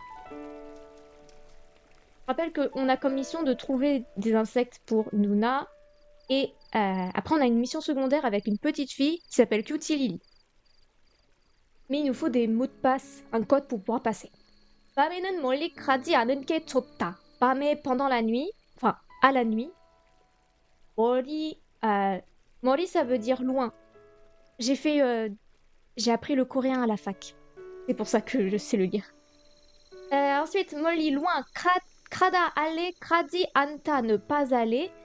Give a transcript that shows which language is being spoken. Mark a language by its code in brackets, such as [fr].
[fr] Je rappelle qu'on a comme mission de trouver des insectes pour Nuna. Et après, on a une mission secondaire avec une petite fille qui s'appelle Cutie Lily. Mais il nous faut des mots de passe, un code pour pouvoir passer. [ko] 밤에는 멀리 가지 않은 게 좋다. [fr] 밤에 pendant la nuit, enfin à la nuit. 머리, 머리 ça veut dire loin. J'ai appris le coréen à la fac. C'est pour ça que je sais le lire. Ensuite, 멀리 loin, krada aller, kradi anta ne pas aller.